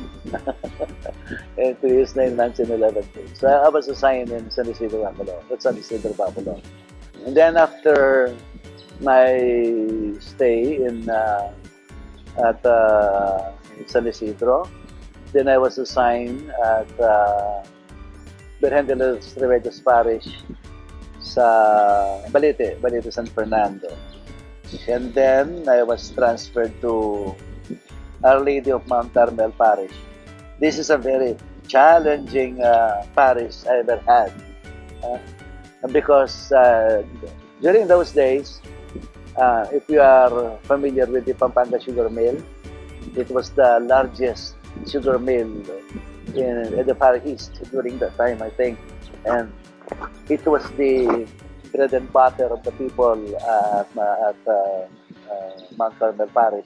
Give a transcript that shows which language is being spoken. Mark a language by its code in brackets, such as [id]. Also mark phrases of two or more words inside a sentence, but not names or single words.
[en] 2 years, 9 months, and 11 days. So I was assigned in San Isidro, Bacolor. And then after my stay in San Isidro, then I was assigned at Virgen de los Remedios Parish sa Balete, San Fernando. And then I was transferred to Our Lady of Mount Carmel Parish. This is a very challenging parish I ever had because during those days, if you are familiar with the Pampanga sugar mill, it was the largest sugar mill in the Far East during that time, I think, and it was the bread and butter of the people at Mount Carmel Parish.